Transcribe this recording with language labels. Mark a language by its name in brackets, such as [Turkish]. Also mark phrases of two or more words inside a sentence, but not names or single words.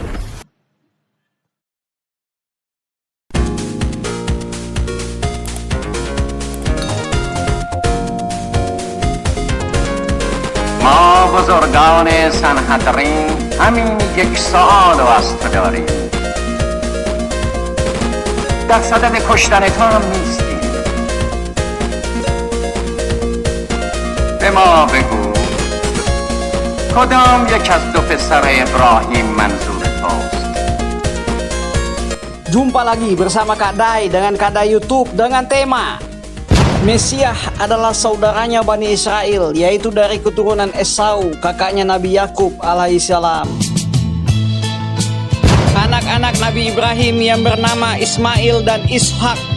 [Persian] ما بزرگان سنحترین همین یک سوال واسطه داریم. در صدد کشتن تو هم نیستیم. به ما بگو کدام یک از دو پسر ابراهیم منظور توست؟ [Indonesian] Jumpa lagi bersama Kak Dai dengan Kak Dai YouTube dengan tema Mesiah adalah saudaranya Bani Israel, yaitu dari keturunan Esau, kakaknya Nabi Yakub alaihissalam. Anak-anak Nabi Ibrahim yang bernama Ismail dan Ishak.